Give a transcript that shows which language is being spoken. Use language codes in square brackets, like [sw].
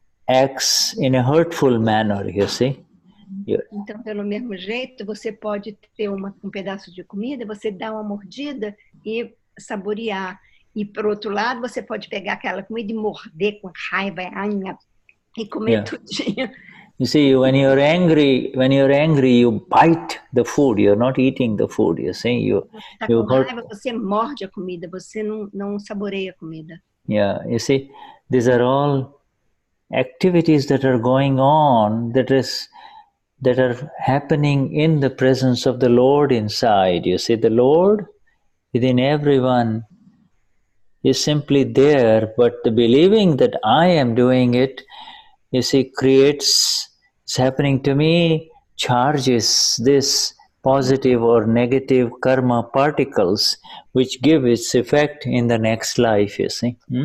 [en] acts in a hurtful manner, you see. [pt] Então, pelo mesmo jeito, você pode ter um pedaço de comida, você dá uma mordida e saborear. E, por outro lado, você pode pegar aquela comida e morder com raiva e comer tudinho. [en] You see, when you're angry, you bite the food. You're not eating the food. You see, you [pt] com raiva, você morde a comida. Você não saboreia a comida. [en] Yeah, you see, these are all activities that are going on. That are happening in the presence of the Lord inside. You see, the Lord within everyone is simply there, but the believing that I am doing it, you see, it's happening to me, charges this positive or negative karma particles, which give its effect in the next life, you see.